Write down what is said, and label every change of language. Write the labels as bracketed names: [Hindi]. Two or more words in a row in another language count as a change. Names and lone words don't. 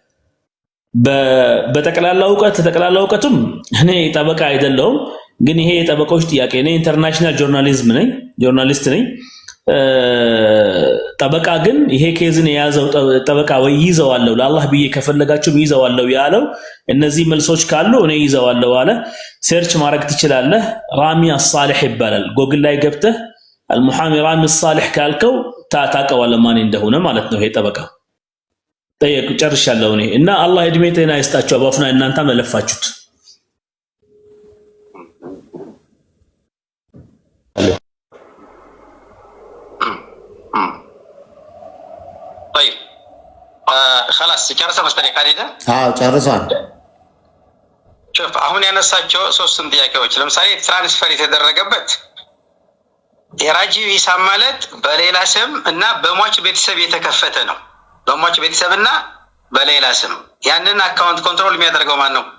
[Amharic] በጠቅላላ እውቀቱም እኔ ጠበቃ አይደለሁም፣ ግን ይሄ የጠበቃዎች ጥያቄ ነው። [English] International journalist [Amharic] ነኝ። ጠበቃ ግን ይሄ ኬዝን የያዘው ጠበቃ ወይ ይዘዋለሁ ለአላህ ብዬ ከፈለጋችሁም ይዘዋለሁ ያለው እነዚህ መልሶች ካሉ እኔ ይዘዋለሁ አለ። ሰርች ማድረግ ትችላለህ። ራሚ አሳሊህ ይባላል። ጎግል ላይ ገብተህ [Arabic] المحامي رامي الصالح [Amharic] ካልከው ታቀዋለህ ማን እንደሆነ ማለት ነው። ይሄ ጠበቃ ጠየቁ ጨርሻለሁ እኔ እና አላህ እድሜ ጤና ይስጣችሁ። አቡ አፍናን እናንተ መለፋችሁት። [Arabic] طيب خلاص ጨርሰ መስተሪ ካሊዳ [Amharic] ጨርሷል። شوف አሁን ያነሳቸው ሶስቱም ጥያቄዎች ለምሳሌ ትራንስፈር የተደረገበት የራጂ ሂሳብ ማለት በሌላ ስም እና በሟች ቤተሰብ የተከፈተ ነው። በሟች ቤተሰብና በሌላ ስም ያንን አካውንት ኮንትሮል የሚያደርገው ማን ነው?